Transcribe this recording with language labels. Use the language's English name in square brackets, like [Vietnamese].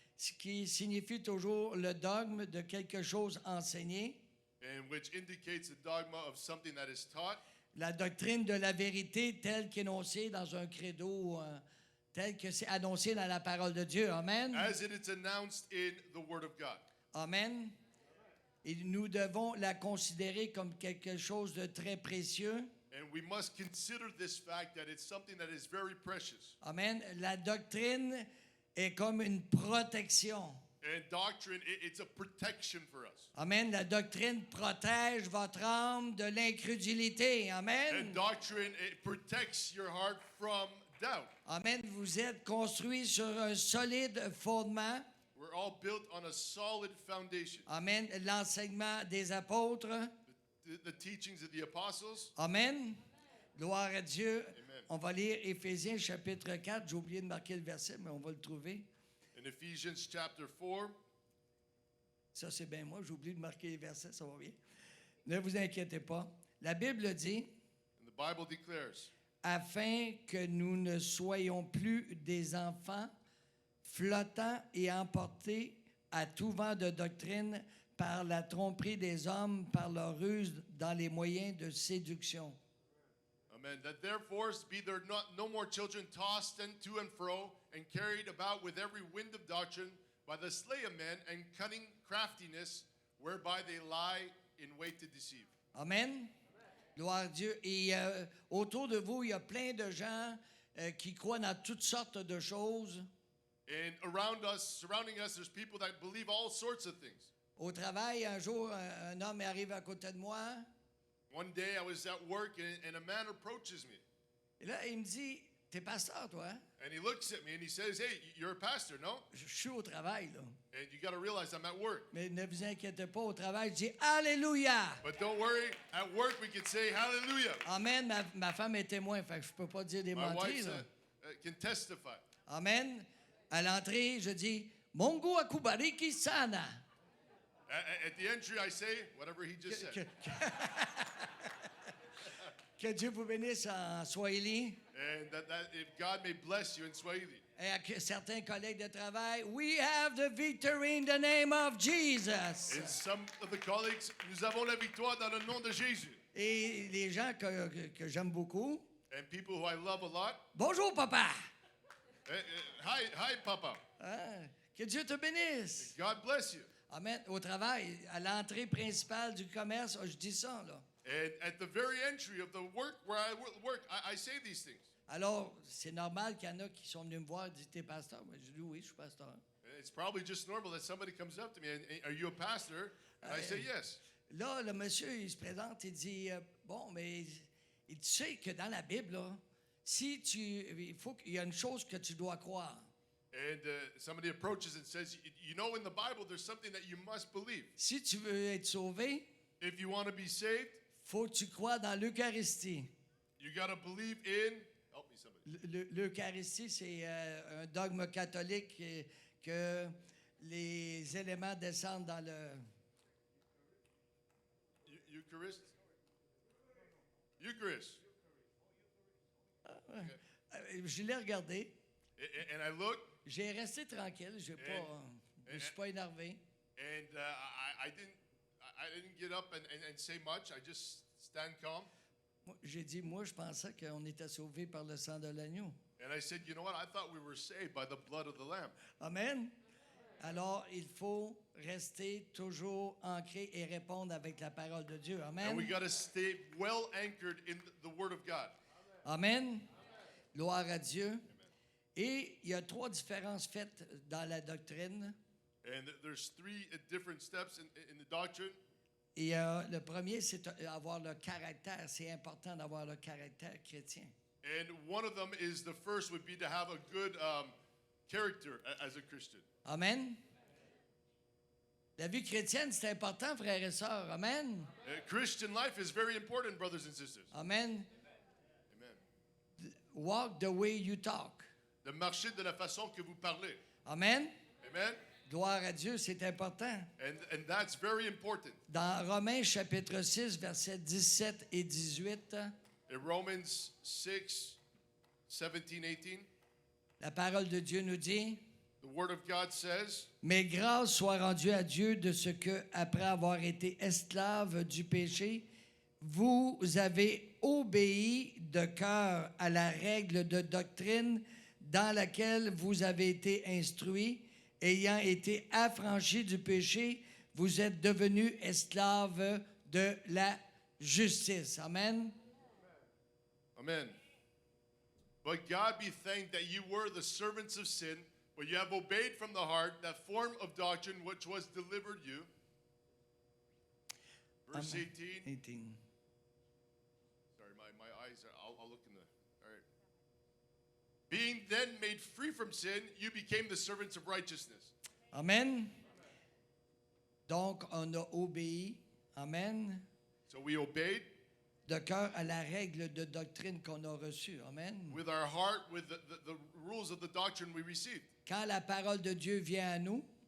[French] Ce qui signifie toujours le dogme de quelque chose enseigné. [English] And which indicates the dogma of something that is taught. [French] La doctrine de la vérité telle qu'énoncée dans un credo, telle que c'est annoncé dans la parole de Dieu. Amen. [English] As it is announced in the Word of God. Amen. [French] Et nous devons la considérer comme quelque chose de très précieux. [English] And we must consider this fact that it's something that is very precious. Amen. [French] La doctrine est comme une protection. [English] And doctrine, it's a protection for us. Amen. [French] La doctrine protège votre âme de l'incrédulité. Amen. [English] And doctrine, it protects your heart from doubt. Amen. [French] Vous êtes construits sur un solide fondement. [English] We're all built on a solid foundation. Amen. [French] L'enseignement des apôtres. [English] The teachings of the apostles. [French] Amen. Gloire à Dieu. Amen. On va lire Éphésiens chapitre 4. J'ai oublié de marquer le verset, mais on va le trouver. [English] In Ephesians chapter 4. [French] Ça, c'est bien moi. J'ai oublié de marquer les versets. Ça va bien. Ne vous inquiétez pas. La Bible dit, [English] And the Bible declares, [French] afin que nous ne soyons plus des enfants flottants et emportés à tout vent de doctrine par la tromperie des hommes, par leur ruse dans les moyens de séduction. Amen. [English] That therefore be there no more children tossed to and fro and carried about with every wind of doctrine by the sleight of men and cunning craftiness, whereby they lie in wait to deceive. [French] Amen. Gloire à Dieu. Et autour de vous, il y a plein de gens qui croient dans toutes sortes de choses. [English] And around us, surrounding us, there's people that believe all sorts of things. [French] Au travail, un jour, un homme arrive à côté de moi. [English] One day I was at work and a man approaches me. [French] Et là, il me dit, t'es pasteur, toi? Hein? [English] And he looks at me and he says, hey, you're a pastor, no? [French] Je suis au travail, là. [English] And you got to realize I'm at work. [French] Mais ne vous inquiétez pas, au travail, je dis Alléluia! [English] But don't worry, at work we can say hallelujah. Amen. [French] Ma femme est témoin, fait que je peux pas dire des [English] My [French] menteries, [English] wife [French] là. [English] can testify. [French] Amen. À l'entrée, je dis [Swahili] Mungu akubariki sana. [English] At the entry, I say whatever he just said. [French] Que Dieu vous bénisse en Swahili. [English] And that if God may bless you in Swahili. [French] Et à certains collègues de travail, [English] we have the victory in the name of Jesus. And some of the colleagues, [French] nous avons la victoire dans le nom de Jésus. Et les gens que j'aime beaucoup, [English] And people who I love a lot. [French] bonjour papa. [English] Hi, Papa. [French] Hein? Que Dieu te bénisse. [English] God bless you. Amen. [French] Au travail, à l'entrée principale du commerce, je dis ça, là. [English] And at the very entry of the work where I work, I say these things. [French] Alors, c'est normal qu'il y en a qui sont venus me voir et disent, t'es pasteur? Moi, je dis, oui, je suis pasteur. [English] And it's probably just normal that somebody comes up to me and, are you a pastor? And I say yes. [French] Là, le monsieur, il se présente, il dit, bon, mais tu sais que dans la Bible, là, il y a une chose que tu dois croire. [English] And somebody approaches and says, you know, in the Bible, there's something that you must believe. [French] Si tu veux être sauvé, [English] If you want to be saved, [French] faut que tu crois dans l'Eucharistie. [English] you got to believe in. Help me, somebody. [French] L'Eucharistie, c'est un dogme catholique que les éléments descendent dans le... [English] Eucharist? Eucharist. [French] Je l'ai regardé. [English] And I look, [French] J'ai resté tranquille. Je suis pas énervé. [English] and I didn't get up and say much. I just stand calm. [French] J'ai dit, moi, je pensais qu'on était sauvés par le sang de l'agneau. [English] And I said, you know what? I thought we were saved by the blood of the Lamb. Amen. [French] Alors, il faut rester toujours ancré et répondre avec la parole de Dieu. [English] And we Amen. got to stay well anchored in the Word of God. [French] Amen. Gloire à Dieu. Et il y a 3 différences faites dans la doctrine. [English] And there's 3 different steps in the doctrine. [French] Et le premier, c'est avoir le caractère. C'est important d'avoir le caractère chrétien. [English] And one of them is the first would be to have a good character as a Christian. Amen. [French] La vie chrétienne, c'est important, frères et sœurs. Amen. [English] Christian life is very important, brothers and sisters. Amen. Amen. Walk the way you talk. [French] De marcher de la façon que vous parlez. Amen. Amen. Gloire à Dieu, c'est important. [English] And that's very important. [French] Dans Romains chapitre 6, versets 17 et 18, [English] In Romans 6, 17, 18, [French] la parole de Dieu nous dit, [English] the Word of God says, [French] mais grâce soit rendue à Dieu de ce que, après avoir été esclave du péché, vous avez obéi de cœur à la règle de doctrine dans laquelle vous avez été instruits, ayant été affranchis du péché, vous êtes devenus esclaves de la justice. Amen. Amen. [English] But God be thanked that you were the servants of sin, but you have obeyed from the heart that form of doctrine which was delivered you. Verse Amen. 18. 18. Sorry, my eyes are, I'll look in the, all right. Being then made free from sin, you became the servants of righteousness. [French] Amen. Donc, on a obéi. Amen. [English] So we obeyed [French] De cœur à la règle de doctrine qu'on a reçue. Amen. [English] with our heart, with the rules of the doctrine we received. [French] Quand la parole de Dieu vient à nous,